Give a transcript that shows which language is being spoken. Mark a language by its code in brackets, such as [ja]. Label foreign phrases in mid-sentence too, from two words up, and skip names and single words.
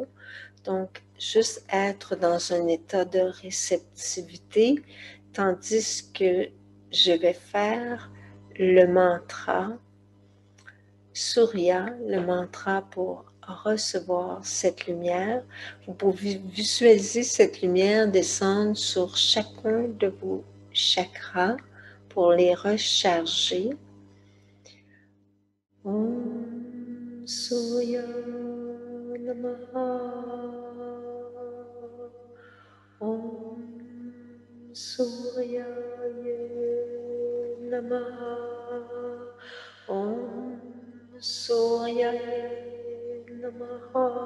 [fr] Donc, juste être dans un état de réceptivité, tandis que je vais faire le mantra Surya, le mantra pour recevoir cette lumière. Vous pouvez visualiser cette lumière descendre sur chacun de vos chakras pour les recharger. [sa] ॐ सूर्य नमः. ॐ सूर्याय नमः. ॐ सूर्याय नमः.